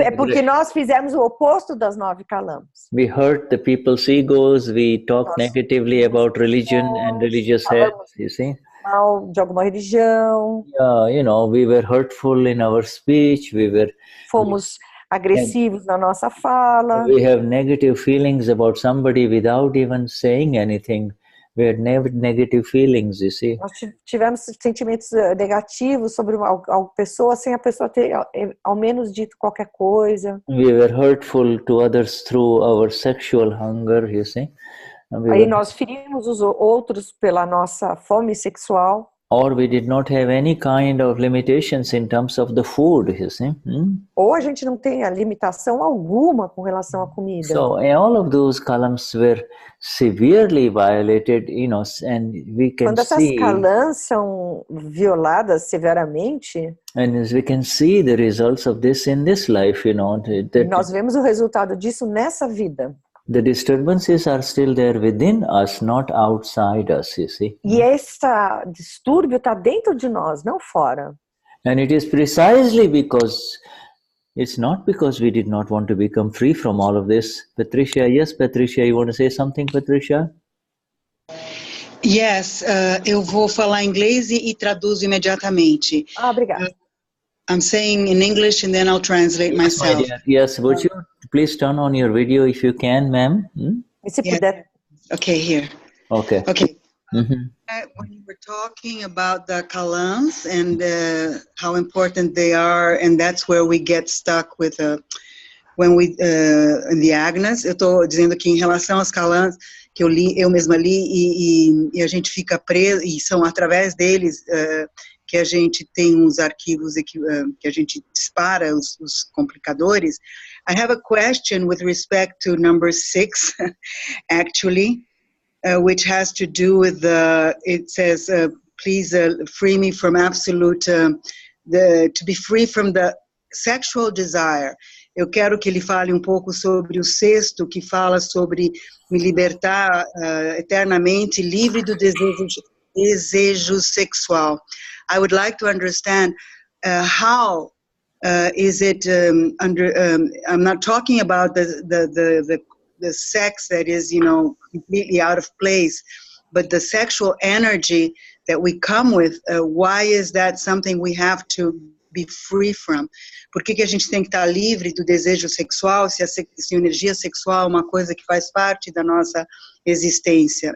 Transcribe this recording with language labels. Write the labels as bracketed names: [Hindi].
[Portuguese] É porque nós fizemos o oposto das 9 calãs. [English] We hurt the people's egos, we talk negatively about religion and religious heads, you see. [Portuguese] Mal de alguma religião. [English] Yeah, we were hurtful in our speech, [Portuguese] Fomos agressivos na nossa fala. [English] We have negative feelings about somebody without even saying anything. We had negative feelings, you see. [Portuguese] Nós tivemos sentimentos negativos sobre uma pessoa sem a pessoa ter ao menos dito qualquer coisa. [English] We were hurtful to others through our sexual hunger, you see. [Portuguese] Aí nós ferimos os outros pela nossa fome sexual. [English] Or we did not have any kind of limitations in terms of the food, you see. [Portuguese] Ou a gente não tem a limitação alguma com relação à comida. [English] So all of those columns were severely violated, and we can [Portuguese] Quando essas calãs são violadas severamente, [English] and we can see the results of this in this life, [Portuguese] nós vemos o resultado disso nessa vida. [English] The disturbances are still there within us, not outside us, you see. [Portuguese] E esse distúrbio está dentro de nós, não fora. [English] And it is precisely because it's not because we did not want to become free from all of this. Patricia, yes, Patricia, you want to say something, Patricia? [Portuguese] Yes, eu vou falar inglês e traduzo imediatamente. Obrigada. [English] I'm saying in English and then I'll translate myself. Yes, would you please turn on your video if you can, ma'am? [Portuguese] Se puder. [English] Okay, here. Okay. When you were talking about the kalams and how important they are, and that's where we get stuck with when we in the Agnas. [Portuguese] Eu estou dizendo que em relação às kalams que eu mesma li e a gente fica preso, e são através deles que a gente tem uns arquivos que a gente dispara os complicadores. [English] I have a question with respect to number 6, actually, which has to do with it says, please free me from absolute, to be free from the sexual desire. [Portuguese] Eu quero que ele fale um pouco sobre o 6º, que fala sobre me libertar eternamente, livre do desejo sexual. [English] I would like to understand how is it I'm not talking about the sex that is, completely out of place, but the sexual energy that we come with, why is that something we have to be free from? [Portuguese] Por que a gente tem que estar livre do desejo sexual, se a energia sexual é uma coisa que faz parte da nossa existência?